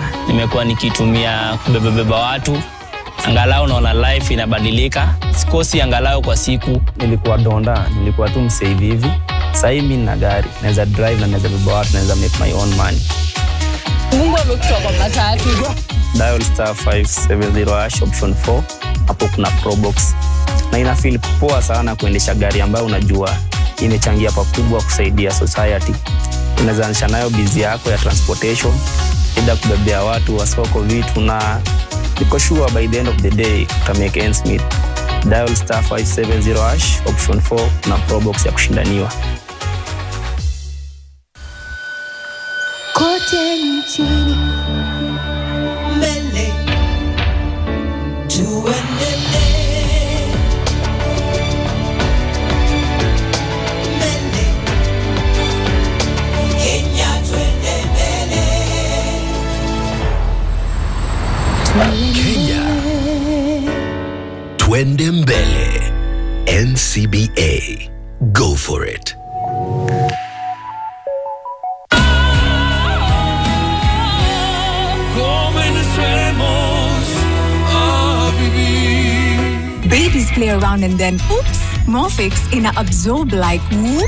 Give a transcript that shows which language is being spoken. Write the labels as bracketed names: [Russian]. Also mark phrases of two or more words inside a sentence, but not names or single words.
[Swahili] Nimekuwa nikitumia kubebeba watu. Angalau naona life inabadilika. Sikosi angalau kwa siku. Nilikuwa donda, nilikuwa tu msave hivi. Sasa hivi nina gari, naweza drive na naweza beba watu, naweza [English] make my own money. [Swahili] Mungu amekutoa kwa matatu. [English] Dial *570# option 4. [Swahili] Hapo kuna Pro Box. Na ina feel poa sana kuendesha gari ambayo unajua imechangia pakubwa kusaidia society. Unaweza anisha nayo busy yako ya transportation, ida kubebea watu wa soko vitu, na niko [English] sure by the end of the day [Swahili] uta [English] make ends meet. [Swahili] Dial *570# option 4 na Pro Box ya kushindaniwa. Kote nchini mbele tuendelee. Kenya, twende mbele. NCBA, [English] go for it. Babies play around and then oops, Morphix ina absorb like whoop.